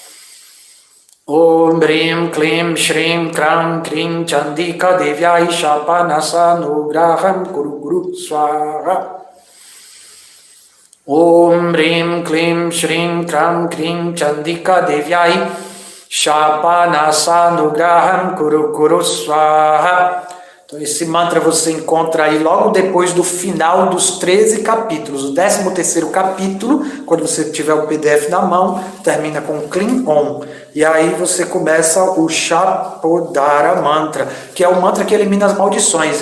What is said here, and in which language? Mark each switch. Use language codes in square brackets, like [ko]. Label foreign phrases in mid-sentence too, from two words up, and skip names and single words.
[sa] ॐ रीं क्लीं श्रीं क्रां क्रीं चण्डिका देव्यै शापनसानुग्रहं कुरु कुरु स्वाहा. ॐ रीं क्लीं श्रीं क्रां क्रीं चण्डिका देव्यै शापनसानुग्रहं कुरु कुरु स्वाहा. [pt] Então esse mantra você encontra aí logo depois do final dos 13 capítulos. O 13º capítulo, quando você tiver o PDF na mão, termina com [sa] क्लीं ॐ. [pt] E aí você começa o Shapodhara Mantra, que é o mantra que elimina as maldições.